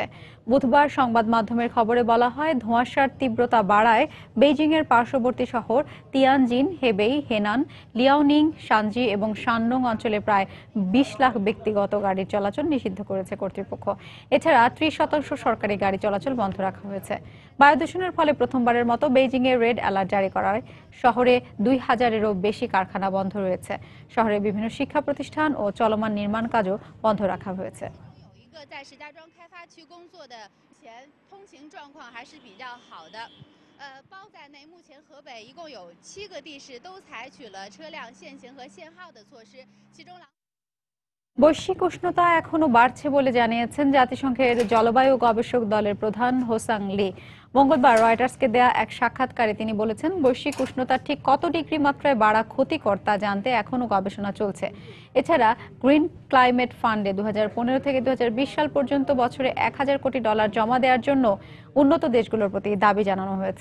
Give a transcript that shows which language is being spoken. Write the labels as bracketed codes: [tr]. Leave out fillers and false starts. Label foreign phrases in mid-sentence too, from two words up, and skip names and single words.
[bn] বুধবার সংবাদ মাধ্যমের খবরে বলা হয়, ধোঁয়াশার তীব্রতা বাড়ায় বেইজিং এর পার্শ্ববর্তী শহর তিয়ানজিন, হেবেই, হেনান, লিয়াওনিং, শানজি এবং শানডং অঞ্চলে প্রায় 20 লাখ ব্যক্তিগত গাড়ির চলাচল নিষিদ্ধ করেছে কর্তৃপক্ষ। এছাড়া 30% সরকারি গাড়ি চলাচল বন্ধ রাখা হয়েছে। বায়ু দূষণের ফলে প্রথমবারের মতো বেইজিং এ রেড অ্যালার্ট জারি করায় শহরে 2000-এরও বেশি কারখানা বন্ধ রয়েছে। শহরের বিভিন্ন শিক্ষা প্রতিষ্ঠান ও চলমান নির্মাণ কাজও বন্ধ রাখা হয়েছে। [zh] 报在内，目前河北一共有7个地市都采取了车辆限行和限号的措施，其中 [bn] বৈশ্বিক উষ্ণতা এখনো বাড়ছে বলে জানিয়েছেন জাতিসংঘের জলবায়ু গবেষক দলের প্রধান হোসাং লি। মঙ্গলবার রয়টার্সকে দেয়া এক সাক্ষাৎকারে তিনি বলেছেন, বৈশ্বিক উষ্ণতা ঠিক কত ডিগ্রি মাত্রায় বাড়া ক্ষতিকর তা জানতে এখনো গবেষণা চলছে। এছাড়া গ্রিন ক্লাইমেট ফান্ডে 2015 থেকে 2020 সাল পর্যন্ত বছরে $1000 কোটি জমা দেওয়ার জন্য উন্নত দেশগুলোর প্রতি দাবি জানানো হয়েছে।